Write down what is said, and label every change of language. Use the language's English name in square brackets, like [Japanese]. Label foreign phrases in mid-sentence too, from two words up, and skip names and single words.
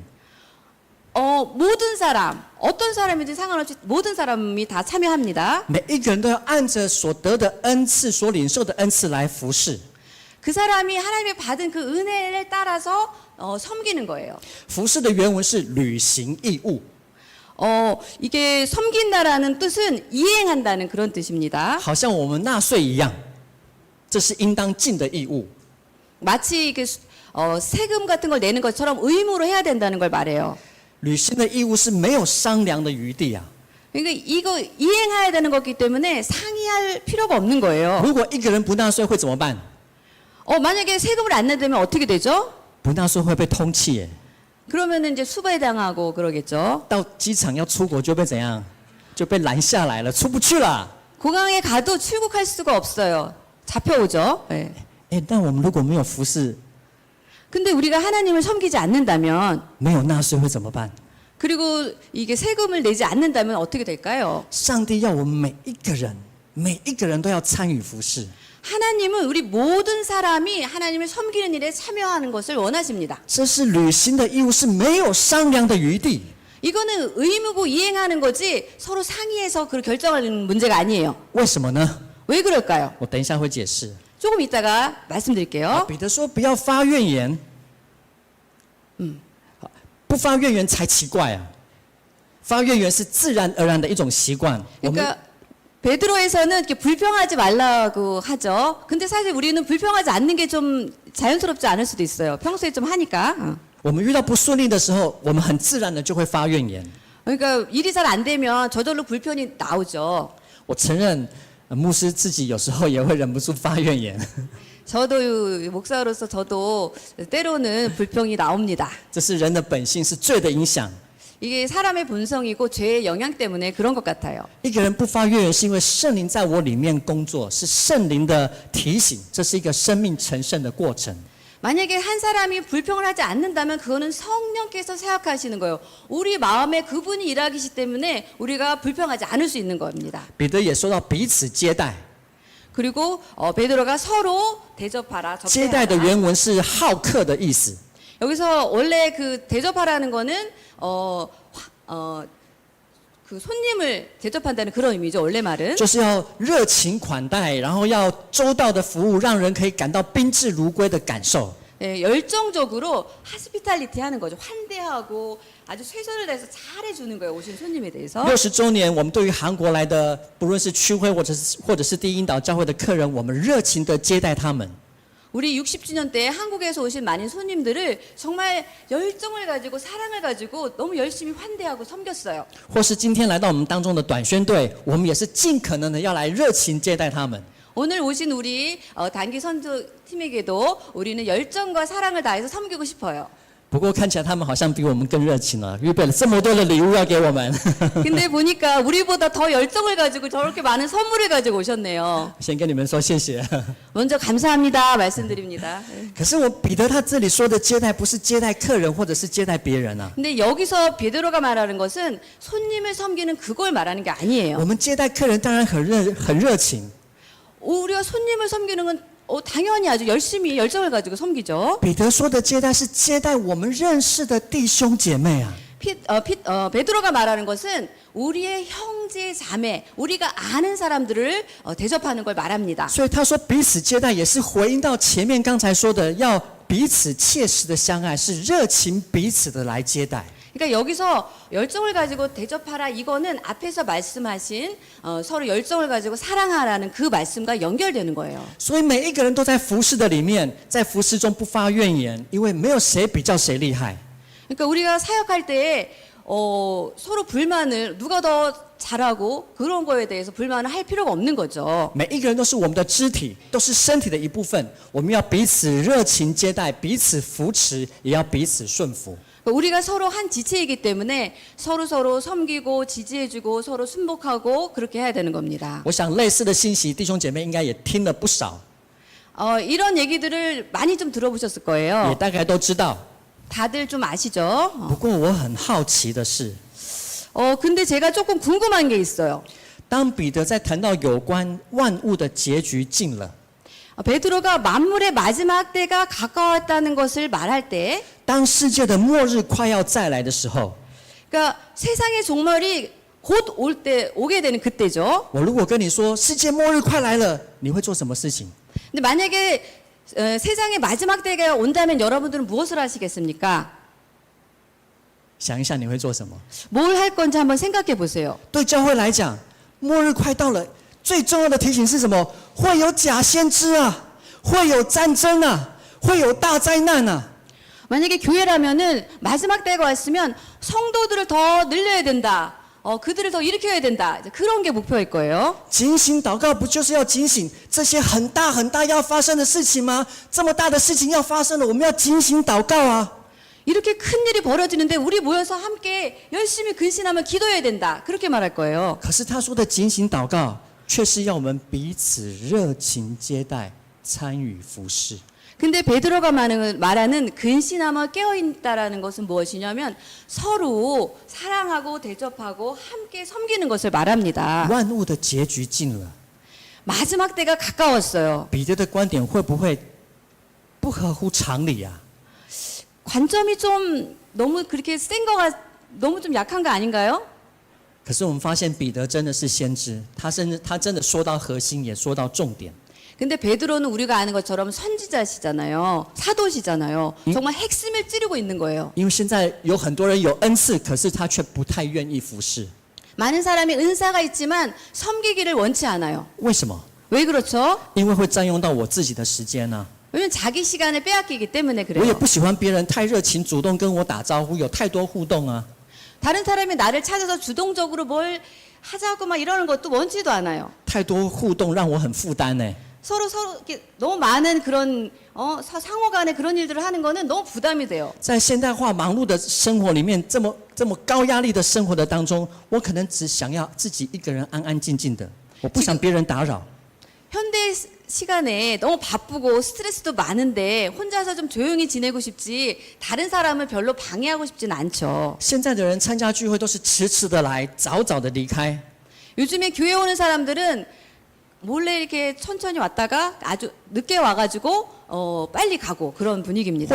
[Korean] 모든 사람, 어떤 사람이든 상관없이 모든 사람이 다 참여합니다. [Chinese] 每一个人都要按着所得的恩赐、所领受的恩赐来服侍。 [Korean] 그 사람이 하나님의 받은 그 은혜를 따라서 섬기는 거예요. [Chinese] 服侍的原文是履行义务， [Korean] 이게 섬긴다라는 뜻은 이행한다는 그런 뜻입니다. [Chinese] 好像我们纳税一样，这是应当尽的义务。 [Korean] 마치 이게 세금 같은 걸 내는 것처럼 의무로 해야 된다는 걸 말해요. [Chinese] 履行的义务是没有商量的余地啊！ [Korean] 그러니까 이거 이행해야 되는 거기 때문에 상의할 필요가 없는 거예요. [Chinese] 如果一个人不纳税会怎么办？ [Korean] 만약에 세금을 안 내면 어떻게 되죠? [Chinese] 不纳税会被通缉耶， [Korean] 그러면은 이제 수배당하고 그러겠죠. [Chinese] 到机场要出国就被怎样？就被拦下来了，出不去了。 [Korean] 공항에 가도 출국할 수가 없어요. 잡혀오죠. 네. [Chinese] 但我们如果没有服侍， [Korean] 근데 우리가 하나님을 섬기지 않는다면 [Chinese] 没有纳税会怎么办？ [Korean] 그리고 이게 세금을 내지 않는다면 어떻게 될까요? [Chinese] 上帝要我们每一个人都要参与服侍。 [Korean] 하나님은 우리 모든 사람이 하나님을 섬기는 일에 참여하는 것을 원하십니다. [Chinese] 这是履行的义务，是没有商量的余地。 [Korean] 이거는 의무고 이행하는 거지 서로 상의해서 그걸 결정하는 문제가 아니에요. [Chinese] 为什么呢？ [Korean] 왜 그럴까요? [Chinese] 我等一下会解释。 [Korean] 조금 이따가 말씀드릴게요. [Chinese] 彼得说不要发怨言，不发怨言才奇怪啊！发怨言是自然而然的一种习惯。我们 [Korean] 그러니까 베드로에서는 이렇게 불평하지 말라고 하죠. 근데 사실 우리는 불평하지 않는 게 좀 자연스럽지 않을 수도 있어요. 평소에 좀 하니까. [Chinese] 我们遇到不顺利的时候，我们很自然的就会发怨言。 [Korean] 그러니까 일이 잘 안 되면 저절로 불편이 나오죠. [Chinese] 我承认，牧师自己有时候也会忍不住发怨言， [Korean] 저도 목사로서 저도 때로는 불평이 나옵니다. [Chinese] 这是人的本性，是罪的影响。 [Korean] 이게 사람의 본성이고 죄의 영향 때문에 그런 것 같아요. [Chinese] 一个人不发怨言，是因为圣灵在我里面工作，是圣灵的提醒，这是一个生命成圣的过程。 [Korean] 만약에 한 사람이 불평을 하지 않는다면 그거는 성령께서 사역하시는 거예요. 우리 마음에 그분이 일하시기 때문에 우리가 불평하지 않을 수 있는 겁니다. [Chinese] 彼得也说到彼此接待， [Korean] 그리고 베드로가 서로 대접하라, [Chinese] 接待的 [Korean] 접대하라. [Chinese] 原文是好客的意思。 [Korean] 여기서 원래 그 대접하라는 거는 그 손님을 대접한다는 그런 의미죠. 원래 말은. [Chinese] 就是要热情款待，然后要周到的服务，让人可以感到宾至如归的感受。 [Korean] 예, 열정적으로 하스피탈리티 하는 거죠. 환대하고 아주 최선을 다해서 잘해주는 거예요. 오신 손님에 대해서. [Chinese] 60 周年，我们对于韩国来的，不论是区会或者是第一引导教会的客人，我们热情的接待他们。 [Korean] 우리 60주년 때 한국에서 오신 많은 손님들을 정말 열정을 가지고 사랑을 가지고 너무 열심히 환대하고 섬겼어요. [Chinese] 或是今天来到我们当中的短宣队，我们也是尽可能的要来热情接待他们。 [Korean] 오늘 오신 우리 단기 선교팀에게도 우리는 열정과 사랑을 다해서 섬기고 싶어요. [Chinese] 不过看起来他们好像比我们更热情了，预备了这么多的礼物要给我们。 [Korean] 근데 보니까 우리보다 더 열정을 가지고 저렇게 많은 선물을 가지고 오셨네요. [Chinese] 先跟你们说谢谢。 [Korean] 먼저 감사합니다 말씀드립니다. [Chinese] 可是彼得他这里说的接待，不是接待客人或者是接待别人啊。 [Korean] 근데 여기서 베드로가 말하는 것은 손님을 섬기는 그걸 말하는 게 [Chinese] 我 [Korean] 아니에요. [Chinese] 们接待客人当然很热情， [Korean] 우리가 손님을 섬기는 건 당연히 아주 열심히 열정을 가지고 섬기죠. [Chinese] 彼得说的接待是接待我们认识的弟兄姐妹啊。 [Korean] 베드로가 말하는 것은 우리의 형제 자매, 우리가 아는 사람들을 대접하는 걸 말합니다. [Chinese] 所以他说彼此接待也是回应到前面刚才说的，要彼此切实的相爱，是热情彼此的来接待。 [Korean] 그러니까 여기서 열정을 가지고 대접하라 이거는 앞에서 말씀하신 서로 열정을 가지고 사랑하라는 그 말씀과 연결되는 거예요. [Chinese] 所以每一个人都在服侍的里面，在服侍中不发怨言，因为没有谁比较谁厉害。 [Korean] 그러니까 우리가 사역할 때 서로 불만을 누가 더 잘하고 그런 거에 대해서 불만을 할 필요가 없는 거죠. [Chinese] 每一个人都是我们的肢体，都是身体的一部分，我们要彼此热情接待，彼此扶持，也要彼此顺服。 [Korean] 우리가 서로 한 지체이기 때문에 서로 섬기고 지지해주고 서로 순복하고 그렇게 해야 되는 겁니다. [Chinese] 我想类似的信息，弟兄姐妹应该也听了不少， [Korean] 이런 얘기들을 많이 좀 들어보셨을 [Chinese] 也 [Korean] 거예요. [Chinese] 大概都知道。 [Korean] 다들 좀 아시죠? [Chinese] 不过我很好奇的是， [Korean] 근데 제가 조금 궁금한 게 있어요. [Chinese] 当彼得在谈到有关万物的结局近了， [Korean] 베드로가 만물의 마지막 때가 가까웠다는 것을 말할 때, [Chinese] 当世界的末日快要再来的时候， [Korean] 그러니까 세상의 종말이 곧 오게 되는 그때죠. [Chinese] 我如果跟你说世界末日快来了，你会做什么事情？ [Korean] 근데 만약에 세상의 마지막 때가 온다면 여러분들은 무엇을 하시겠습니까? [Chinese] 想一下你会做什么？ [Korean] 뭘 할 건지 한번 생각해 보세요. [Chinese] 对教会来讲，末日快到了，最重要的提醒是什么？会有假先知啊，会有战争啊，会有大灾难啊。 [Korean] 만약에 교회라면은 마지막 때가 왔으면 성도들을 더 늘려야 된다. 그들을 더 일으켜야 된다. 이제 그런 게 목표일 거예요. [Chinese] 警醒祷告不就是要警醒这些很大很大要发生的事情吗？这么大的事情要发生了，我们要警醒祷告啊！ [Korean] 이렇게 큰 일이 벌어지는데 우리 모여서 함께 열심히 근신하며 기도해야 된다. 그렇게 말할 거예요. [Chinese] 可是他说的警醒祷告，却是要我们彼此热情接待、参与服侍。 [Korean] 근데 베드로가 말하는 근신하며 깨어있다라는 것은 무엇이냐면 서로 사랑하고 대접하고 함께 섬기는 것을 말합니다. [Chinese] 万物的结局近了， [Korean] 마지막 때가 가까웠어요. [Chinese] 彼得的观点会不会不合乎常理啊？ [Korean] 관점이 좀 너무 그렇게 센 거가 너무 좀 약한 거 아닌가요? [Chinese] 可是我们发现彼得真的是先知，他真的说到核心，也说到重点。 [Korean] 근데 베드로는 우리가 아는 것처럼 선지자시잖아요. 사도시잖아요. 정말 핵심을 찌르고 있는 거예요. [Chinese] 因为现在有很多人有恩赐，可是他却不太愿意服侍， [Korean] 많은 사람이 은사가 있지만 섬기기를 원치 않아요. [Chinese] 为什么？ [Korean] 왜 그렇죠? [Chinese] 因为会占用到我自己的时间呢、 [Korean] 왜냐면 자기 시간을 빼앗기기 때문에 [Chinese] 我也 [Korean] 그래요. [Chinese] 不喜欢别人太热情主动跟我打招呼，有太多互动啊。 [Korean] 다른 사람이 나를 찾아서 주동적으로 뭘 하자고 막 이러는 것도 원치도 않아요. [Chinese] 太多互动让我很负担呢。 [Korean] 서로 이렇게 너무 많은 그런 상호간에 그런 일들을 하는 거는 너무 부담이 돼요. [Chinese] 在现代化忙碌的生活里面，这么高压力的生活的当中，我可能只想要自己一个人安安静静的，我不想别人打扰。 [Korean] 현대 시간에 너무 바쁘고 스트레스도 많은데 혼자서 좀 조용히 지내고 싶지 다른 사람을 별로 방해하고 싶진 않죠. [Chinese] 现在的人参加聚会都是迟迟的来，早早的离开。 [Korean] 요즘에 교회 오는 사람들은 몰래 이렇게 천천히 왔다가 아주 늦게 와가지고 빨리 가고 그런 분위기입니다.